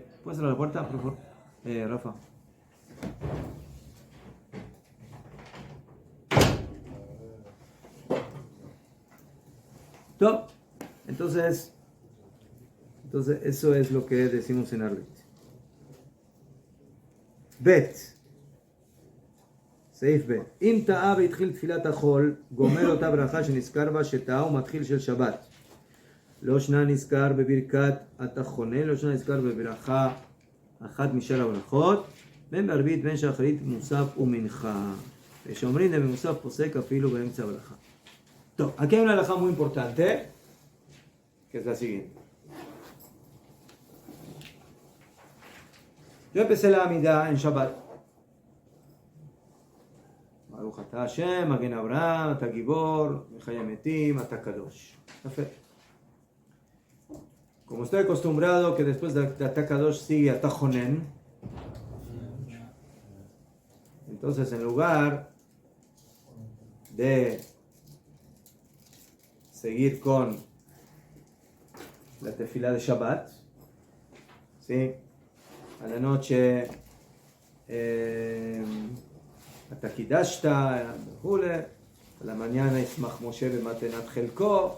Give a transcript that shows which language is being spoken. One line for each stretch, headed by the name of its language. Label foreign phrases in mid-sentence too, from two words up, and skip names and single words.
Spanish: ¿Puedes cerrar la puerta, por favor? Rafa. Top. Entonces eso es lo que decimos en Arbit. Bet.
Hebrew: סעיף ב' אם טעה והתחיל תפילת החול, גומר אותה ברכה שנזכר בה שטעה ומתחיל של שבת. לא שנה נזכר בברכת התחונה, לא שנה נזכר בברכה אחת משאר הברכות, בין בערבית בין שחרית מוסף ומנחה. ושאומרים de מוסף פוסק אפילו באמצע הברכה. טוב,
Spanish: aquí hay una halajá muy importante, que es la siguiente. Yo empecé la Amidah en Shabbat.
Hebrew: ברוך אתה השם, מגן אברהם, אתה גיבור, מחיה מתים, אתה קדוש. יפה.
Spanish: Como estoy acostumbrado que después de
Hebrew: אתה קדוש
Spanish: sigue
Hebrew: אתה חונן,
Spanish: entonces en lugar de seguir con la tefilá de Shabbat. ¿Sí? A la noche, Atakidashta, a la mañana,
Hebrew: ישמח משה במתנת חלקו.